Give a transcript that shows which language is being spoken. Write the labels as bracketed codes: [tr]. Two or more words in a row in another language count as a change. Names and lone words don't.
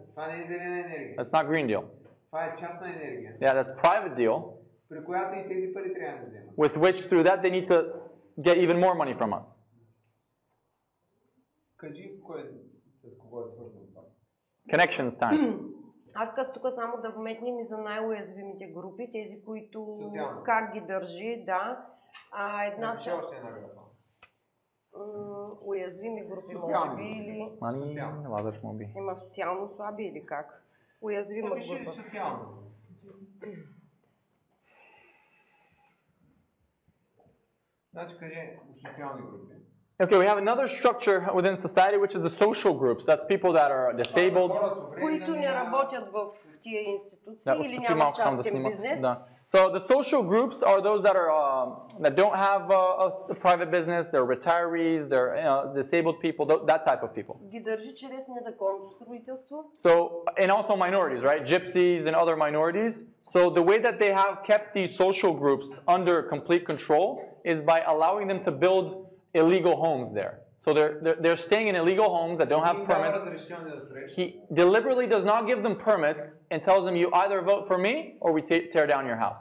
[en] That's not green deal. Yeah, that's private deal, with which through that they need to get even more money from us. Connections time. [bg] Аз исках тук само да вметнем и за най-уязвимите групи, тези, които как ги държи, да. Една част. Уязвими групи, може би, или... Има социално слаби или как? Уязвима група. Значи кажи социални групи. [en] Okay, we have another structure within society, which is the social groups. That's people that are disabled. [bg] Които не работят в тия институции или Отстъпи нямат малко само да частен снима. бизнес. Да. [en] So the social groups are those that are that don't have a private business. They're retirees. They're disabled people. That type of people. [bg] Ги държи чрез незаконно строителство. [en] So and also minorities, right? Gypsies and other minorities. So the way that they have kept these social groups under complete control is by allowing them to build illegal homes there. So they're staying in illegal homes that don't have permits. He deliberately does not give them permits and tells them you either vote for me or we tear down your house.